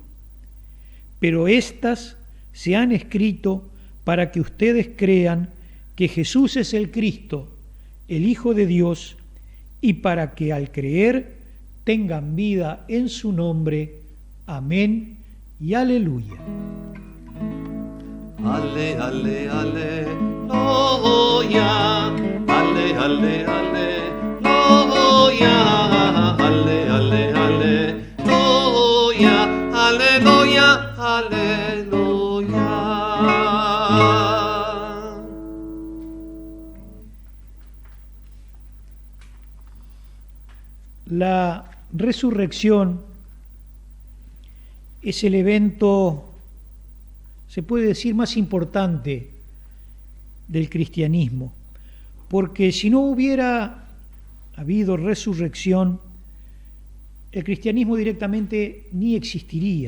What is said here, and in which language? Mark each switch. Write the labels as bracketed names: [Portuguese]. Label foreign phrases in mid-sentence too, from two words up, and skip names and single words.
[Spanish] Pero éstas se han escrito para que ustedes crean que Jesús es el Cristo, el Hijo de Dios, y para que al creer tengan vida en su nombre. Amén y aleluya. Ale, ale, aleluya. Ale, ale, aleluya. Ale, ale, aleluya. Aleluya, aleluya. La resurrección es el evento, se puede decir, más importante del cristianismo, porque si no hubiera habido resurrección, el cristianismo directamente ni existiría.